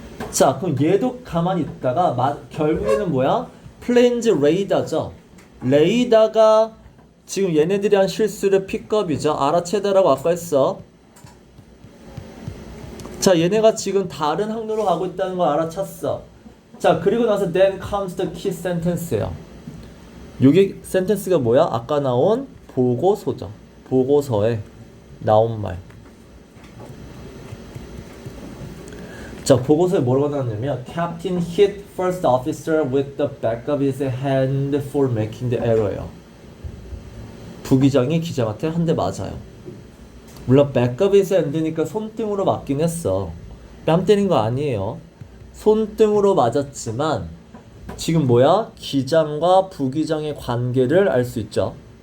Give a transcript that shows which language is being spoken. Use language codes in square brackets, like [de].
[ko] 자, 그럼 얘도 가만히 있다가 결국에는 뭐야? 플레인즈 레이더죠. 레이더가 지금 얘네들이 한 실수를 픽업이죠. 알아채다라고 아까 했어. 자, 얘네가 지금 다른 항로로 가고 있다는 걸 알아챘어. [en] 자, 그리고 나서 then comes the key sentence예요. [ko] 여기 센텐스가 뭐야? 아까 나온 보고서죠. 보고서에 나온 말. [en] 자, 보고서에 뭐라고 나왔냐면 Captain hit first officer with the back of his hand for making the error예요. [ko] 부기장이 기장한테 한 대 맞아요. 물론 back of his hand 니까 손등으로 맞긴 했어. 뺨 때린 거 아니에요. 손등으로 맞았지만 지금 뭐야? 기장과 부기장의 관계를 알 수 있죠.